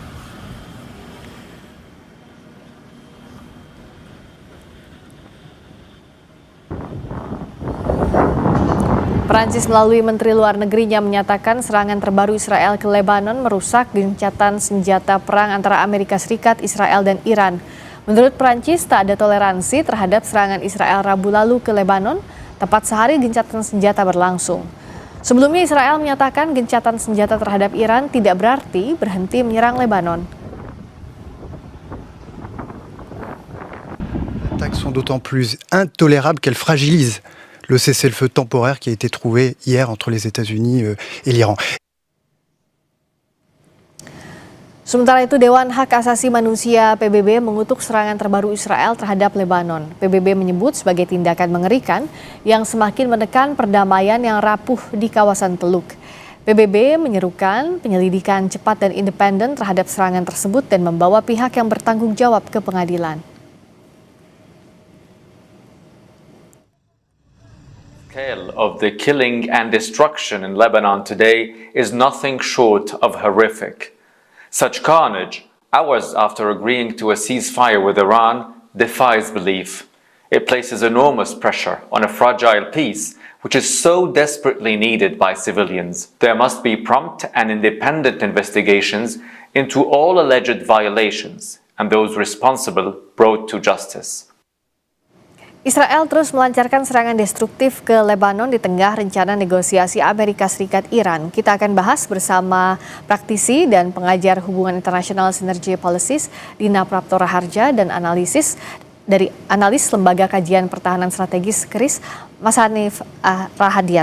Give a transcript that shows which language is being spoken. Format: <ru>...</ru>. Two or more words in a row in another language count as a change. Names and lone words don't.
<id>Prancis melalui Menteri Luar Negerinya menyatakan serangan terbaru Israel ke Lebanon merusak gencatan senjata perang antara Amerika Serikat, Israel, dan Iran. Menurut Prancis, tak ada toleransi terhadap serangan Israel Rabu lalu ke Lebanon, tepat sehari gencatan senjata berlangsung. Sebelumnya Israel menyatakan gencatan senjata terhadap Iran tidak berarti berhenti menyerang Lebanon.</id> <fr>Les attaques sont d'autant plus intolérables qu'elles fragilisent le cessez-le-feu temporaire qui a été trouvé hier entre les États-Unis et l'Iran.</fr> <id>Sementara itu, Dewan Hak Asasi Manusia PBB mengutuk serangan terbaru Israel terhadap Lebanon. PBB menyebut sebagai tindakan mengerikan yang semakin menekan perdamaian yang rapuh di kawasan Teluk. PBB menyerukan penyelidikan cepat dan independen terhadap serangan tersebut dan membawa pihak yang bertanggung jawab ke pengadilan.</id> <en>Scale of the killing and destruction in Lebanon today is nothing short of horrific. Such carnage, hours after agreeing to a ceasefire with Iran, defies belief. It places enormous pressure on a fragile peace, which is so desperately needed by civilians. There must be prompt and independent investigations into all alleged violations, and those responsible brought to justice.</en> <id>Israel terus melancarkan serangan destruktif ke Lebanon di tengah rencana negosiasi Amerika Serikat-Iran. Kita akan bahas bersama praktisi dan pengajar hubungan internasional Synergy Policies, Dina Prapto Raharja, dan analis Lembaga Kajian Pertahanan Strategis KRIS, Mas Hanif Rahadian.</id>